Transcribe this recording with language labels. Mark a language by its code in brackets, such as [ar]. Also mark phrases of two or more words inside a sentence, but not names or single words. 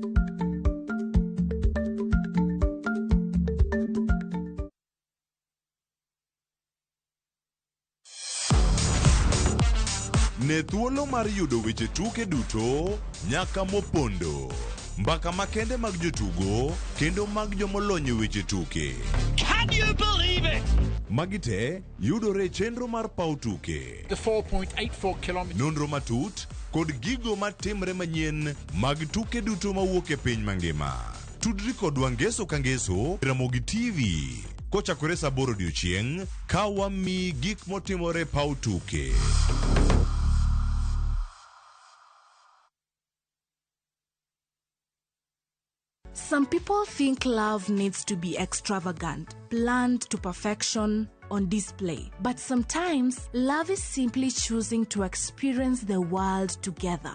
[luo] Ne thuolo mar yudo weche tuke duto nyaka mopondo. Mbaka makende mag jotugo kendo mag jomolonyo weche tuke. [en] Can you believe it? [luo] Magite yudore chenro mar pau tuke. [en] The 4.84 kilometers. [luo] Nonro matut kod gigo matimre manyien mag tuke duto mawuok e piny mangima. Tudri kod Wangeso Kangeso Ramogi TV. Kochakore saa 8 odiechieng' ka wami gik motimore pau tuke. [en] Some people think love needs to be extravagant, planned to perfection, on display. But sometimes, love is simply choosing to experience the world together.